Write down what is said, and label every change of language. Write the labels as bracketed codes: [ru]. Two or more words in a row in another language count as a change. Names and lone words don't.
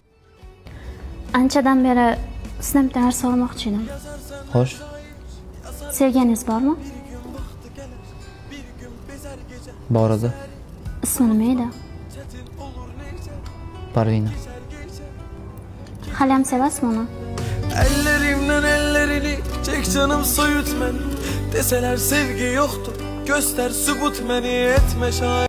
[uz] Anchadan beri sizdan bitta narsa so'ramoqchi edim. Xo'sh. Sevganingiz bormi? Bor edi. Ismi nima edi? Parvina. Hali ham sevasizmi uni? [tr] Ellerimden ellerini çek canım soyut beni. Deseler sevgi yoktur, göster sübut beni, etme şahit.